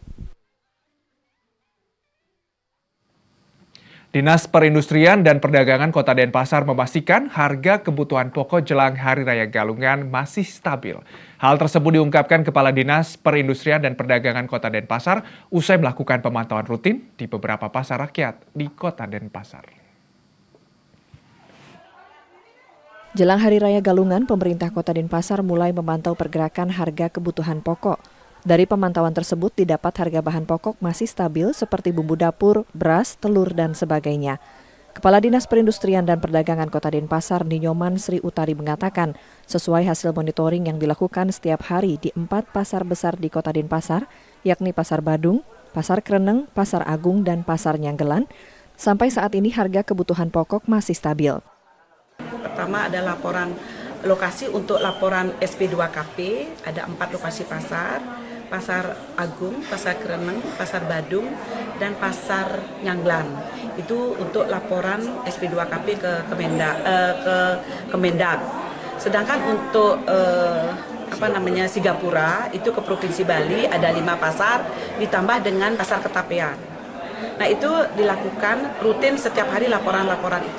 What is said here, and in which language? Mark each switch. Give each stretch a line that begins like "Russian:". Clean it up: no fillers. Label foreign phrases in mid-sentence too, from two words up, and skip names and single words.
Indonesian: Dinas Perindustrian dan Perdagangan Kota Denpasar memastikan harga kebutuhan pokok jelang Hari Raya Galungan masih stabil. Hal tersebut diungkapkan Kepala Dinas Perindustrian dan Perdagangan Kota Denpasar usai melakukan pemantauan rutin di beberapa pasar rakyat di Kota Denpasar. Jelang Hari Raya Galungan, pemerintah Kota Denpasar mulai memantau pergerakan harga kebutuhan pokok. Dari pemantauan tersebut didapat harga bahan pokok masih stabil seperti bumbu dapur, beras, telur, dan sebagainya. Kepala Dinas Perindustrian dan Perdagangan Kota Denpasar, Ninyoman Sri Utari mengatakan, sesuai hasil monitoring yang dilakukan setiap hari di 4 pasar besar di Kota Denpasar, yakni Pasar Badung, Pasar Kreneng, Pasar Agung, dan Pasar Nyanggelan, sampai saat ini harga kebutuhan pokok masih stabil. Pertama ada laporan lokasi untuk laporan SP2KP, ada 4 lokasi pasar, Pasar Agung, Pasar Kereneng, Pasar Badung, dan Pasar Nyanglan. Itu untuk laporan SP2KP ke Kemendak. Sedangkan untuk Sigapura itu ke Provinsi Bali ada 5 pasar ditambah dengan Pasar Ketapian. Nah, itu dilakukan rutin setiap hari laporan-laporan itu.